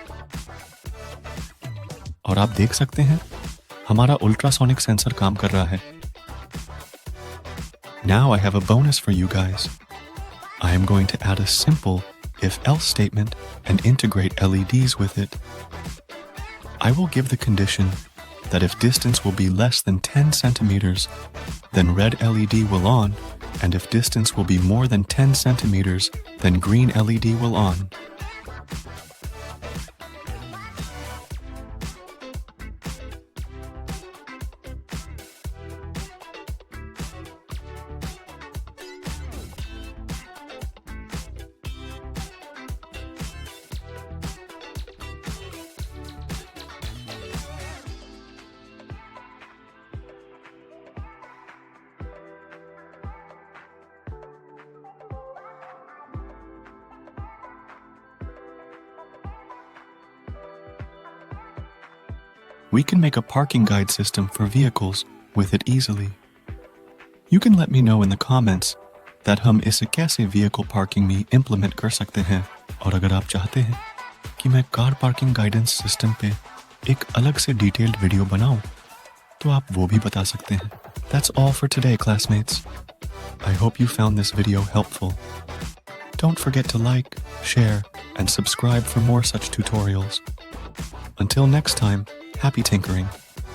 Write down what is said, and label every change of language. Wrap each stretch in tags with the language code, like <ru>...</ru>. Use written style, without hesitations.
<hi>और आप देख सकते हैं हमारा अल्ट्रासोनिक सेंसर काम कर रहा है.</hi> <en>Now I have a bonus for you guys. I am going to add a simple if-else statement and integrate LEDs with it. I will give the condition that if distance will be less than 10 centimeters, then red LED will on, and if distance will be more than 10 centimeters, then green LED will on. We can make a parking guide system for vehicles with it easily. You can let me know in the comments that</en> <hi>हम इसे कैसे vehicle parking में implement कर सकते हैं, और अगर आप चाहते हैं कि मैं कार parking guidance system पे एक अलग से detailed video बनाऊं, तो आप वो भी बता सकते हैं.</hi> <en>That's all for today, classmates. I hope you found this video helpful. Don't forget to like, share, and subscribe for more such tutorials. Until next time, happy tinkering.</en>